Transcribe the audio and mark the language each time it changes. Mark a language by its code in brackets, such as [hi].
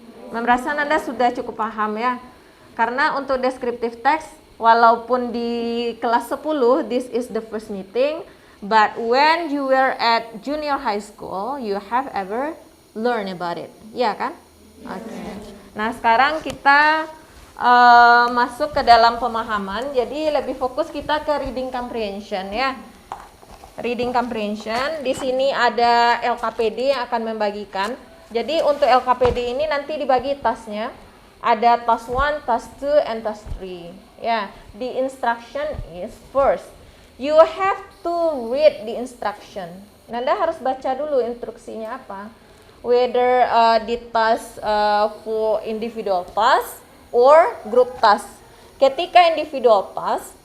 [id] Merasa Nanda sudah cukup paham ya? Karena untuk descriptive text, walaupun di kelas 10, [en] this is the first meeting, but when you were at junior high school, you have ever learned about it, [id] ya kan? Oke. Nah sekarang kita masuk ke dalam pemahaman. Jadi lebih fokus kita ke reading comprehension ya. Reading comprehension. Di sini ada LKPD yang akan membagikan. Jadi untuk LKPD ini nanti dibagi tasnya. Ada task 1, task 2, and task 3. Ya. [en] The instruction is first. You have to read the instruction. [id] Nanda harus baca dulu instruksinya apa. [en] Whether the task for individual task or group task. [id] Ketika [en] individual task,